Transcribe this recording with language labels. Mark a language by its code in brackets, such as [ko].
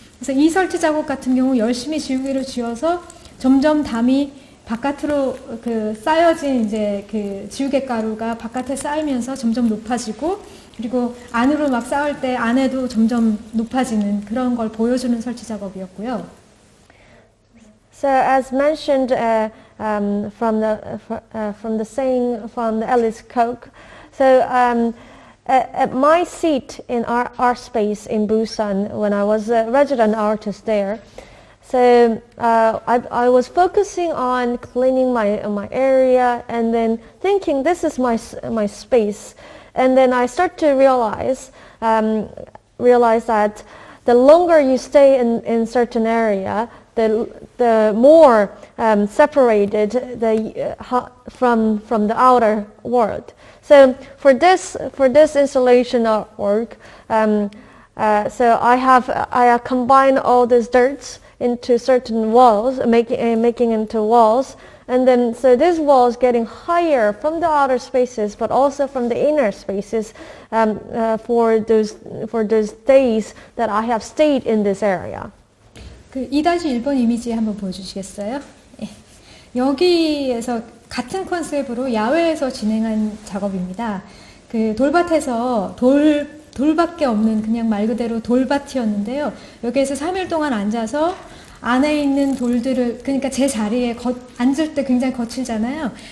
[ko] 그래서 이 설치 작업 같은 경우 열심히 지우개로 지워서 점점 담이 바깥으로 그 쌓여진 이제 그 지우개 가루가 바깥에 쌓이면서 점점 높아지고 그리고 안으로 막 쌓을 때 안에도 점점 높아지는 그런 걸 보여주는 설치 작업이었고요. [en] So as mentioned from the saying from the Alice Coke, so at my seat in our art space in Busan when I was a resident artist there. So I was focusing on cleaning my area and then thinking this is my space, and then I start to realize that the longer you stay in certain area, the more separated from the outer world. So for this installation artwork, so I combine all these dirts into certain walls, making into walls, and then so these walls getting higher from the outer spaces, but also from the inner spaces for those days that I have stayed in this area. [ko] 그 2-1번 이미지 한번 보여주시겠어요? 예. 여기에서 같은 컨셉으로 야외에서 진행한 작업입니다. 그 돌밭에서 돌밖에 없는 그냥 말 그대로 돌밭이었는데요. 여기에서 3일 동안 앉아서 안에 있는 돌들을, 그러니까 제 자리에 앉을 때 굉장히 거칠잖아요.